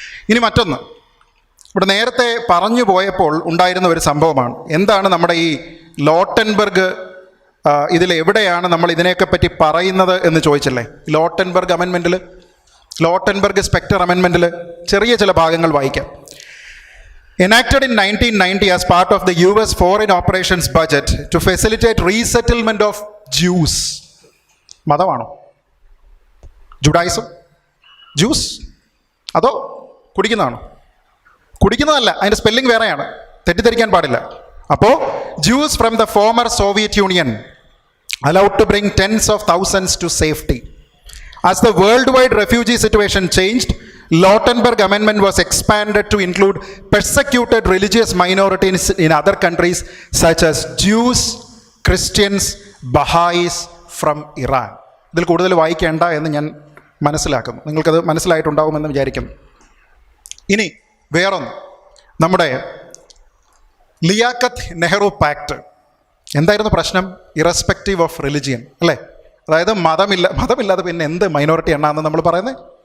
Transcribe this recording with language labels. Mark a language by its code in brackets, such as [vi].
[ml] ഇനി മറ്റൊന്ന്, ഇവിടെ നേരത്തെ പറഞ്ഞു പോയപ്പോൾ ഉണ്ടായിരുന്ന ഒരു സംഭവമാണ്. എന്താണ് നമ്മുടെ ഈ ലോട്ടൻബർഗ്, ഇതിലെവിടെയാണ് നമ്മൾ ഇതിനെയൊക്കെ പറ്റി പറയുന്നത് എന്ന് ചോദിച്ചില്ലേ? ലോട്ടൻബർഗ് അമെൻമെൻറ്റിൽ, ലോട്ടൻബർഗ് സ്പെക്ടർ അമെൻമെൻറ്റിൽ ചെറിയ ചില ഭാഗങ്ങൾ വായിക്കാം. [en] Enacted in 1990 as part of the US Foreign Operations Budget to facilitate resettlement of Jews. [ml] മതമാണോ? Judaism? Juice? അതോ കുടിക്കുന്നതാണോ? കുടിക്കുന്നതല്ല, അതിൻ്റെ സ്പെല്ലിംഗ് വേറെയാണ്, തെറ്റിദ്ധരിക്കാൻ പാടില്ല. അപ്പോൾ [en] Jews from the former Soviet Union allowed to bring tens of thousands to safety. As the worldwide refugee situation changed, Lautenberg Amendment was expanded to include persecuted religious minorities in other countries such as Jews, Christians, Baha'is from Iran. [ml] ഇതിൽ കൂടുതൽ വായിക്കേണ്ട എന്ന് ഞാൻ മനസ്സിലാക്കുന്നു. നിങ്ങൾക്കത് മനസ്സിലായിട്ടുണ്ടാകുമെന്ന് വിചാരിക്കുന്നു. ഇനി വേറൊന്ന്, നമ്മുടെ ലിയാഖത്ത് നെഹ്റു പാക്ട്. എന്തായിരുന്നു പ്രശ്നം? [en] irrespective of religion [ml] അല്ലേ? അതായത് മതമില്ലാതെ പിന്നെ എന്ത് മൈനോറിറ്റി എണ്ണാന്ന് നമ്മൾ പറയുന്നത്?